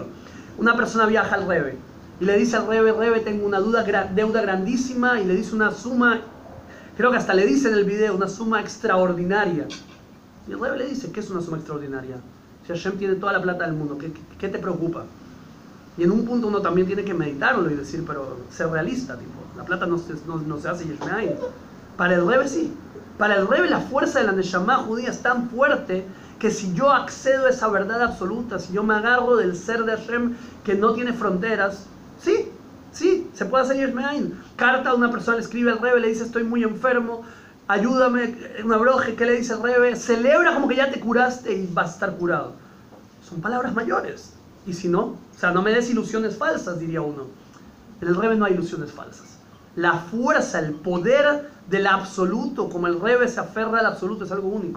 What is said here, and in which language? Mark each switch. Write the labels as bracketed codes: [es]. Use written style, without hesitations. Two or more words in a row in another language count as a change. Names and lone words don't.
[es] Una persona viaja al Rebbe y le dice al Rebbe, Rebbe, tengo una deuda grandísima, y le dice una suma, creo que hasta le dice en el video, una suma extraordinaria. Y el Rebbe le dice, ¿qué es una suma extraordinaria? Si Hashem tiene toda la plata del mundo, ¿qué te preocupa? Y en un punto uno también tiene que meditarlo y decir, pero ser realista, tipo, la plata no se hace [he] יש מאין. [es] Para el Rebbe sí. Para el Rebbe la fuerza de la Neshama judía es tan fuerte que si yo accedo a esa verdad absoluta, si yo me agarro del ser de Hashem que no tiene fronteras, sí, se puede hacer [he] יש מאין. [es] Carta a una persona le escribe al Rebbe, le dice, estoy muy enfermo, ayúdame, una broje. ¿Qué le dice el Rebbe? Celebra como que ya te curaste y vas a estar curado. Son palabras mayores. Y si no, o sea, no me des ilusiones falsas, diría uno. En el Rebbe no hay ilusiones falsas. La fuerza, el poder del absoluto, como el Rebbe se aferra al absoluto, es algo único.